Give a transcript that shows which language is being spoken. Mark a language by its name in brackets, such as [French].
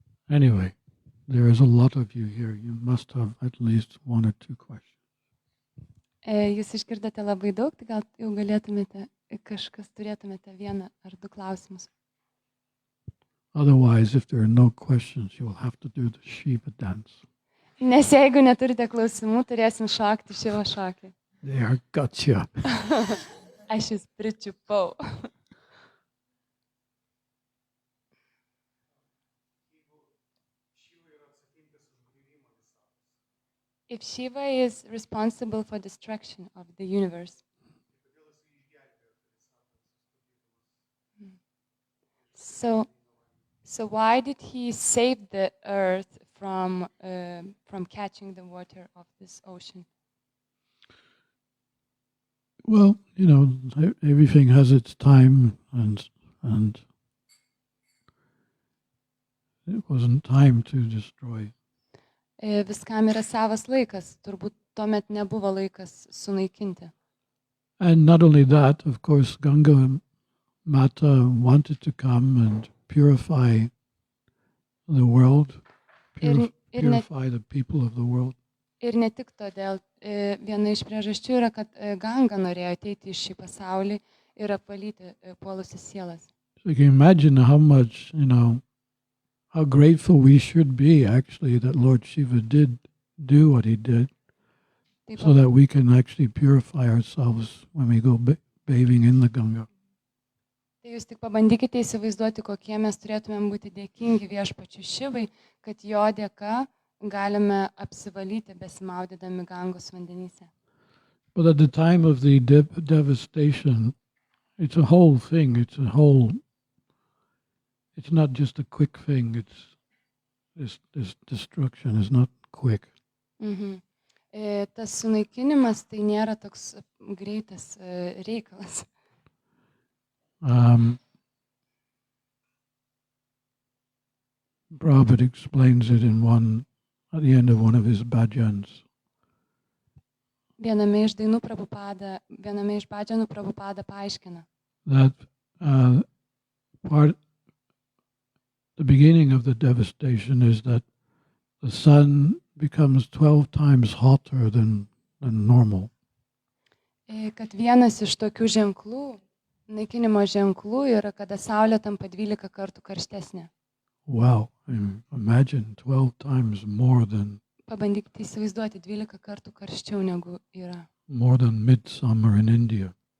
[English] Anyway, there is a lot of you here. You must have at least one or two questions. [Lithuanian] Jūs išgirdote labai daug, tai gal jau galėtumėte, kažkas turėtumėte vieną ar du klausimus. [English] Otherwise, if there are no questions, you will have to do the Shiva dance. [Lithuanian] Nes jeigu neturite klausimų, turėsim šokti Šivo šokį. [English] There, gotcha. [Lithuanian] Aš jūs pričiupau. [English] If Shiva is responsible for destruction of the universe, so why did he save the earth from catching the water of this ocean? Well, you know, everything has its time, and it wasn't time to destroy. [Lithuanian] Viskam yra savas laikas, turbūt tuomet nebuvo laikas sunaikinti. [English] And not only that, of course, Ganga Mata wanted to come and purify the world, purify the people of the world. [Lithuanian] Ir ne tik todėl, viena iš priežasčių yra, kad Ganga norėjo ateiti į šį pasaulį ir apvalyti puolusias sielas. [English] So you can imagine how much, you know, how grateful we should be actually that Lord Shiva did do what he did, so that we can actually purify ourselves when we go bathing in the Ganga. [Lithuanian] Tai jūs tik pabandykite įsivaizduoti, kokie mes turėtumėm būti dėkingi viešpačiui Šivai, kad jo dėka galime apsivalyti besimaudydami Gangos vandenyse. [English] But at the time of the devastation, it's a whole thing. It's not just a quick thing. This destruction is not quick. [Lithuanian] Tas sunaikinimas tai nėra toks greitas reikalas. [English] Prabhupada explains it at the end of one of his bhajans. [Lithuanian] Viename iš dainų viename iš bhajanų Prabhupada paaiškina. [English] That the beginning of the devastation is that the sun becomes 12 times hotter than normal. [Lithuanian] Kad vienas iš tokių ženklų, naikinimo ženklų yra, kada Saulė tampa 12 kartų karštesnė. [English] wow, I mean, imagine 12 times more than [Lithuanian] Pabandykite įsivaizduoti 12 kartų karščiau negu yra. [English] more than midsummer in India.